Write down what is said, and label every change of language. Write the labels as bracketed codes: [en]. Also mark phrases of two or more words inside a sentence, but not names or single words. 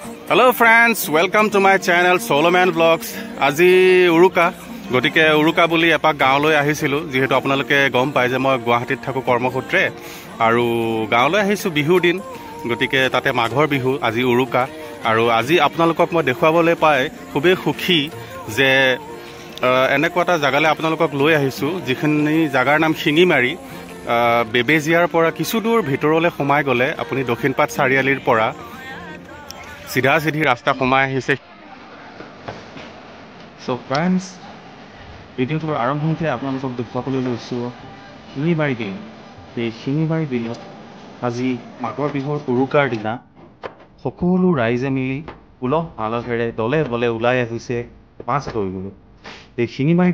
[en] Hello friends, welcome to my channel Soloman Vlogs. [as] আজি উৰুকা গটিকে উৰুকা বুলি এপাক গাঁৱলৈ আহিছিলো যেহেতু আপোনালোকে গম পায় যে মই গুৱাহাটীত থাকো কৰ্মসূত্ৰে আৰু গাঁৱলৈ আহিছো বিহুৰ দিন গটিকে তাতে মাঘৰ বিহু আজি উৰুকা আৰু আজি আপোনালোকক মই দেখুৱাবলৈ পাই খুবেই সুখী যে এনেকুৱা এটা জাগালৈ আপোনালোকক লৈ আহিছো যিখিনি জাগাৰ নাম শিঙিমাৰী বেবেজিয়াৰ পৰা কিছু দূৰ ভিতৰলৈ সোমাই গলে আপুনি দক্ষিণপাট চাৰিআলিৰ পৰা [hi] सीधा सीधी रास्ता [as] সোমাই আহিছে [en] So friends [as] ভিডিওটোৰ আৰম্ভণিতে আপোনালোকক দেখুৱাবলৈ লৈছো শিঙিমাৰী বিল এই শিঙিমাৰী বিলত আজি মাঘৰ বিহুৰ উৰুকাৰ দিনা সকলো ৰাইজে মিলি উলহ মালহেৰে দলে বলে ওলাই আহিছে মাছ ধৰিবলৈ এই শিঙিমাৰী